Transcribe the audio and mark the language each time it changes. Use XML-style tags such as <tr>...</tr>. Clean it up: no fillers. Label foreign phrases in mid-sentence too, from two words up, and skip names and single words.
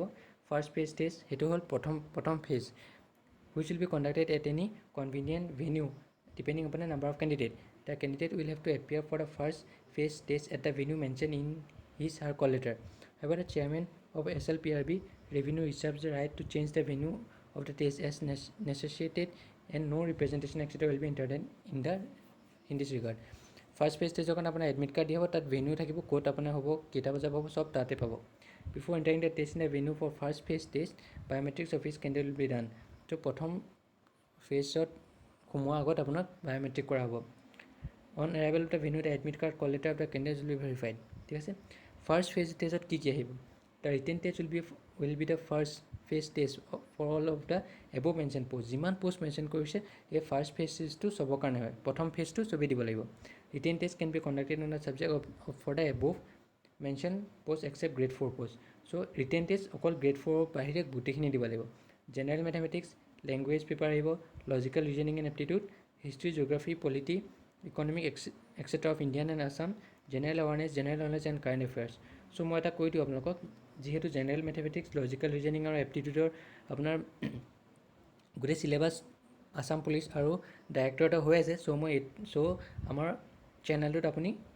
<en>first phase test</en> <as>সেইটো হ'ল প্ৰথম ফেজ</as> <en>which will be conducted at any convenient venue depending upon the number of candidates. The candidate will have to appear for the first phase test at the venue mentioned in his or her call letter. However, the chairman of SLPRB revenue reserves the right to change the venue of the test as necessitated and no representation etc. will be entered in this regard. First phase test</en> <as>যখন আপোনাৰ</as> <en>admit card</en> <as>দিয়া হ'ব তাত ভেনিউ থাকিব ক'ত আপোনাৰ হ'ব কেইটা বজাত হ'ব চব তাতে পাব.</as> <en>Before entering the test in the venue for first phase test, biometrics of each candidate will be done.</en> <as>তো প্ৰথম ফেজত সোমোৱাৰ আগত আপোনাক বায়োমেট্ৰিক কৰা হ'ব.</as> <en>On arrival of the venue, the admit card call letter of the candidate will be verified.</en> <as>ঠিক আছে.</as> <en>first phase testত</en> <as>কি আহিব?</as> <en>The written test will be the first phase test for all of the above mention post</en> <as>যিমান পষ্ট মেনশ্যন কৰিছে এই ফাৰ্ষ্ট ফেজ টেষ্টটো চবৰ কাৰণে হয় প্ৰথম ফেজটো চবেই দিব লাগিব</as> <en>written test can be conducted on the subject of for the above mention post except grade</en> <as>4 পষ্ট চ'</as> <en>written test</en> <as>অকল গ্ৰেড 4ৰ বাহিৰে গোটেইখিনি দিব লাগিব</as> <en>general mathematics language paper</en> <as>আহিব</as> <en>logical reasoning and aptitude history geography polity economic etcetera of Indian and Assam general awareness general knowledge and current affairs</en> <as>চ' মই এটা কৈ দিওঁ আপোনালোকক যিহেতু</as> <en>general mathematics logical reasoning</en> <as>আৰু এপ্টিটিউডৰ আপোনাৰ গোটেই চিলেবাছ আছাম পুলিচ আৰু ডাইৰেক্টৰেটৰ হৈ আছে চ' আমাৰ চেনেলটোত আপুনি</as>